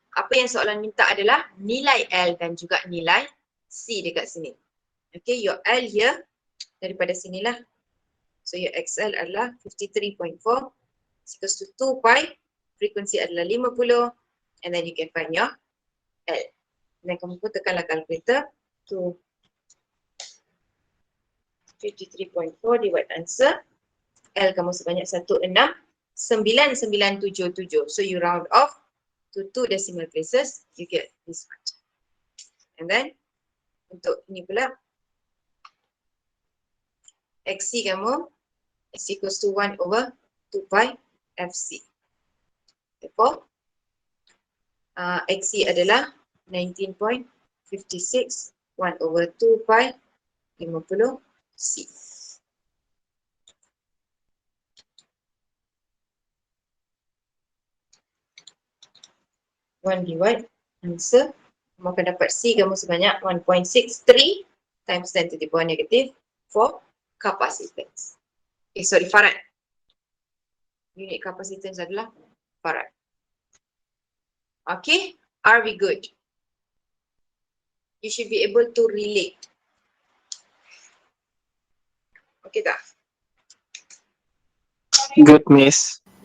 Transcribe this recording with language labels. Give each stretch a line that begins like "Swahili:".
Malay: Apa yang soalan minta adalah nilai L dan juga nilai C dekat sini.
English: Okay, your L here
Malay: daripada sinilah.
English: So your XL adalah 53.4 equals to 2 pi.
Malay: Frekuensi adalah 50.
English: And then you can find your L.
Malay: Dan kamu pun tekanlah kalkulator to 53.4
English: divide answer.
Malay: L kamu sebanyak 169,977.
English: So you round off to 2 decimal places, you get this much. And then
Malay: untuk ini pula
English: XC kamu is equals to 1 over 2 pi FC. Therefore XC adalah 19.56 1 over 2 pi 50 C. One divide answer.
Malay: Kamu akan dapat C kamu sebanyak
English: 1.63 times 10 to the power negative for capacitance. Sorry, farad.
Malay: Unit capacitance adalah farad.
English: Okay, are we good? You should be able to relate.
Malay: Okay tak?
English: Good, Miss.